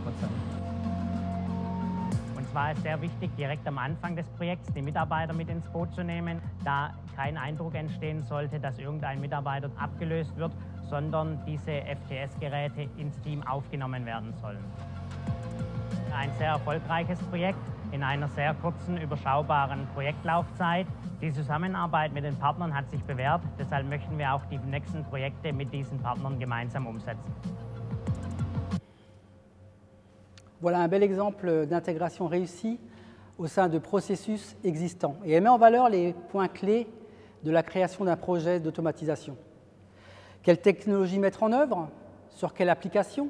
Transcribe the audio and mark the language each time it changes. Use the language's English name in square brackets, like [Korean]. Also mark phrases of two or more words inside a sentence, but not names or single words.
[German] Es war sehr wichtig, direkt am Anfang des Projekts die Mitarbeiter mit ins Boot zu nehmen, da kein Eindruck entstehen sollte, dass irgendein Mitarbeiter abgelöst wird, sondern diese FTS-Geräte ins Team aufgenommen werden sollen. Ein sehr erfolgreiches Projekt in einer sehr kurzen, überschaubaren Projektlaufzeit. Die Zusammenarbeit mit den Partnern hat sich bewährt, deshalb möchten wir auch die nächsten Projekte mit diesen Partnern gemeinsam umsetzen. [French] Voilà un bel exemple d'intégration réussie au sein de processus existants. Et elle met en valeur les points clés de la création d'un projet d'automatisation. Quelle technologie mettre en œuvre? Sur quelle application?